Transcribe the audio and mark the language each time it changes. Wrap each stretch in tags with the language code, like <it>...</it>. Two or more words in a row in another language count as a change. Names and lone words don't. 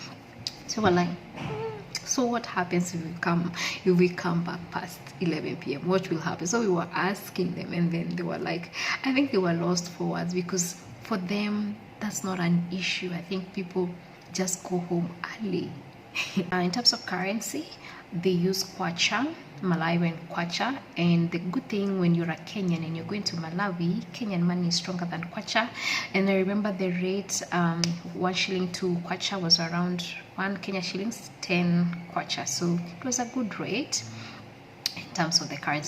<en>So we're like, so what happens if we come back past 11 p.m.? What will happen? So we were asking them, and then they were like, I think they were lost for words, because for them that's not an issue. I think people just go home early. In terms of currency, they use kwacha, Malawian kwacha. And the good thing, when you're a Kenyan and you're going to Malawi, Kenyan money is stronger than kwacha. And I remember the rate, 1 shilling to kwacha was around 1 Kenya shillings, 10 kwacha. So it was a good rate in terms of the currency.</en>